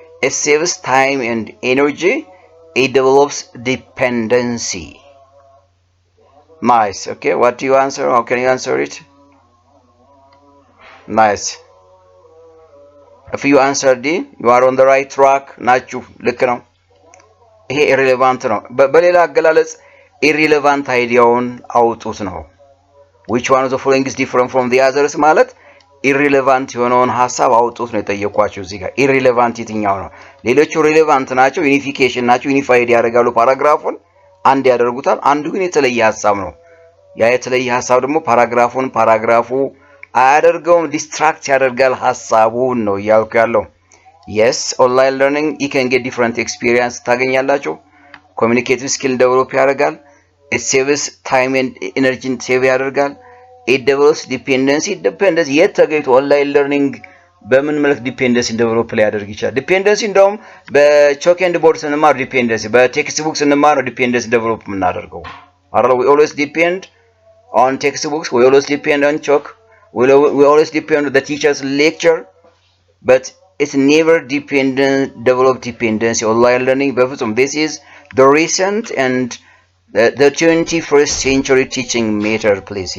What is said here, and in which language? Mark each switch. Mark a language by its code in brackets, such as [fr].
[en] It saves time and energy. It develops dependency. Nice. Okay, what do you answer? How can you answer it? Nice. If you answer D, you are on the right track. [am] ናችሁ ልክ ነው። ይሄ irrelevant ነው። በሌላ አገላለጽ irrelevant አይዲያውን አውጡት ነው። [en] Which one of the following is different from the others [am] ማለት irrelevant የሆነውን ሐሳብ አውጡት ነው የጠየኳችሁ እዚህ ጋር። irrelevant የትኛው ነው? ሌሎቹ relevant ናቸው፣ unification ናቸው፣ unified ያደርጋሉ ፓራግራፉን አንድ ያደርጉታል። አንዱ ግን የተለየ ሐሳብ ነው። ያ የተለየ ሐሳብ ደግሞ ፓራግራፉ አያደርገውም፣ ዲስትራክት ያደርጋል ሐሳቡን ነው ያልኩ ያለው። [en] yes online learning you can get different experience [am] ታገኛላችሁ። communicative skill develop ያደርጋል። [en] it saves time and energy [am] save ያደርጋል። [en] it develops dependency [am] የት ተገኝቶ online learning በምን መልክ ዲፔንደንሲ ዴቨሎፕ ሊያደርግ ይችላል? ዲፔንደንሲ እንደውም በቾክ ኤንድ ቦርድ ስንማር ዲፔንደንሲ፣ በቴክስት ቡክ ስንማር ዲፔንደንሲ ዴቨሎፕ የምናደርገው አይደል? [en] we always depend on textbooks, we always depend on chalk, we always depend on the teacher's lecture, but it's never develop dependency online learning [am] በፍጹም። [en] this is the recent and the 21st century teaching method, please.